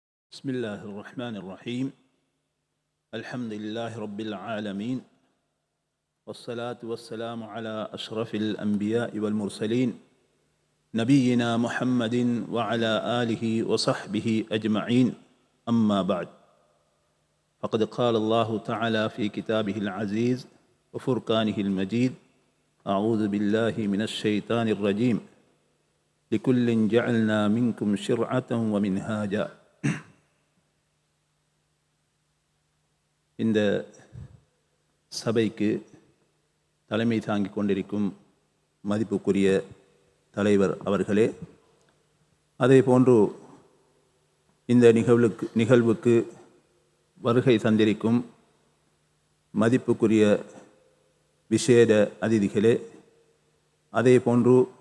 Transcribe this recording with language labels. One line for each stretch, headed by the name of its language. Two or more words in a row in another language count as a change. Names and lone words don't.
Arabic: بسم الله الرحمن الرحيم الحمد لله رب العالمين والصلاة والسلام على أشرف الأنبياء والمرسلين نبينا محمد وعلى آله وصحبه أجمعين أما بعد فقد قال الله تعالى في كتابه العزيز وفرقانه المجيد أعوذ بالله من الشيطان الرجيم لكل جعلنا منكم شرعة ومنهاجا.
Tamil: இந்த சபைக்கு தலைமை தாங்கிக் கொண்டிருக்கும் மதிப்புக்குரிய தலைவர் அவர்களே, அதே போன்று இந்த நிகழ்வுக்கு வருகை தந்திருக்கும் மதிப்புக்குரிய விசேட அதிதிகளே, அதே போன்று